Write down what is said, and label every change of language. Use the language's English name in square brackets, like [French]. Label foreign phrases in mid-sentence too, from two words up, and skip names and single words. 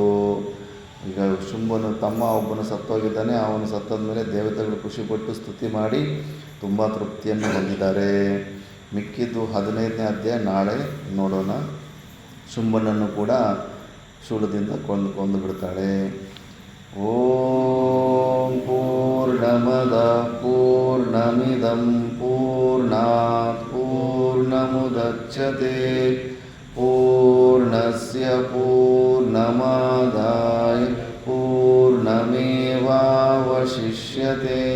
[Kannada] ಈಗ ಶುಂಭನು ತಮ್ಮ ಒಬ್ಬನು ಸತ್ತೋಗಿದ್ದಾನೆ. ಅವನು ಸತ್ತದ ಮೇಲೆ ದೇವತೆಗಳು ಖುಷಿಪಟ್ಟು ಸ್ತುತಿ ಮಾಡಿ ತುಂಬ ತೃಪ್ತಿಯನ್ನು ಹೊಂದಿದ್ದಾರೆ. ಮಿಕ್ಕಿದ್ದು 15ನೇ ಅಧ್ಯಾಯ ನಾಳೆ ನೋಡೋಣ. ಶುಂಭನನ್ನು ಕೂಡ ಶೂಲದಿಂದ ಕೊಂದು ಬಿಡ್ತಾಳೆ. [Sanskrit] ಓಂ ಪೂರ್ಣಮದ ಪೂರ್ಣಮಿದಂ ಪೂರ್ಣಾತ್ ಪೂರ್ಣಮುದಚ್ಯತೆ ಪೂರ್ಣಸ್ಯ ಪೂರ್ಣಮಾದಾಯ ಪೂರ್ಣಮೇವಾವಶಿಷ್ಯತೆ.